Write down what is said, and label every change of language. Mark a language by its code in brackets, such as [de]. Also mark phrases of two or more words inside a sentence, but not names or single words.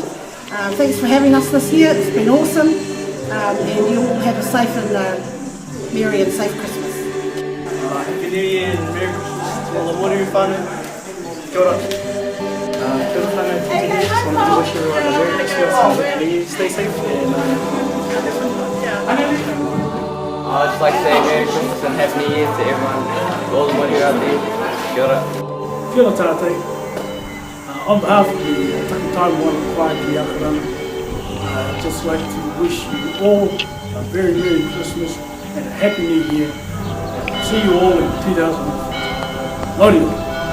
[en] Thanks for having us this year. It's been awesome. And you all have a safe and merry and safe Christmas. Happy New Year and Merry Christmas to all the Morehu whānau. [mi] Kia ora. Kia ora whānau te tini. [en] Just wanted to wish everyone a Merry Christmas and Happy New Year. Stay safe and I'd just like to say Merry Christmas and Happy New Year to everyone, all the Morehu out there. [mi] Kia ora. Kia ora tātou. [en] On behalf of the Takutai Moana Koea Akarana, I'd just like to wish you all a very Merry Christmas and a Happy New Year. See you all in 2015. Noroina.